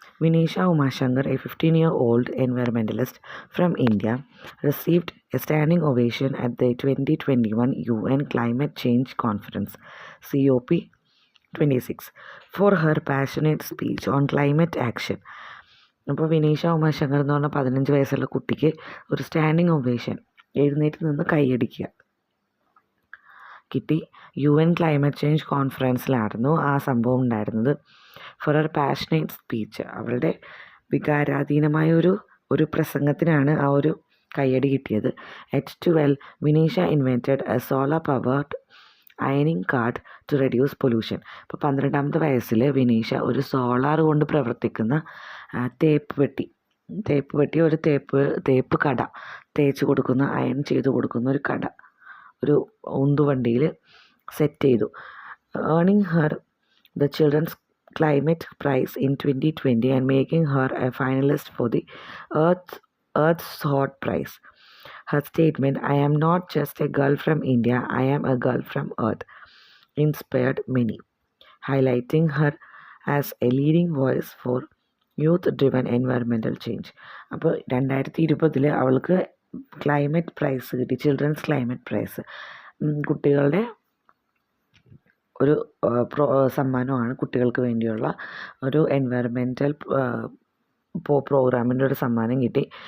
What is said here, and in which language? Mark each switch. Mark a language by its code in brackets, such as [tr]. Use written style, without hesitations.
[en] Vinisha Umashankar, a 15-year-old environmentalist from India, received a standing ovation at the 2021 UN Climate Change Conference, COP26, for her passionate speech on climate action. [ml] അപ്പോൾ വിനീഷ ഉമാശങ്കർ എന്ന് പറഞ്ഞാൽ 15 വയസ്സുള്ള കുട്ടിക്ക് ഒരു standing ovation, എഴുന്നേറ്റ് നിന്ന് കൈയടിക്കുക കിട്ടി. UN ക്ലൈമറ്റ് ചേഞ്ച് കോൺഫറൻസിലായിരുന്നു ആ സംഭവം ഉണ്ടായിരുന്നത്. [en] for her passionate speech, [ml] അവളുടെ വികാരാധീനമായ ഒരു പ്രസംഗത്തിനാണ് ആ ഒരു കയ്യടി കിട്ടിയത്. [en] At 12, Vineesha invented A solar powered അയണിങ് card to reduce pollution. [ml] ഇപ്പോൾ 12ാമത്തെ വയസ്സിൽ വിനീഷ ഒരു സോളാർ കൊണ്ട് പ്രവർത്തിക്കുന്ന തേപ്പ് പെട്ടി, ഒരു തേപ്പ് കട, തേച്ച് കൊടുക്കുന്ന, അയൺ ചെയ്ത് കൊടുക്കുന്ന ഒരു കട, ഒരു ഉന്തുവണ്ടിയിൽ സെറ്റ് ചെയ്തു. [en] Earning her the children's climate prize in 2020 and making her a finalist for the Earth's Hot Prize. Her statement, "I am not just a girl from India, I am a girl from Earth," inspired many, highlighting her as a leading voice for youth-driven environmental change. [ml] അപ്പോൾ 2020 അവൾക്ക് climate price കിട്ടി, children's climate price. കുട്ടികളുടെ ഒരു സമ്മാനമാണ്, കുട്ടികൾക്ക് വേണ്ടിയുള്ള ഒരു environmental പ്രോഗ്രാമിൻ്റെ ഒരു സമ്മാനം കിട്ടി.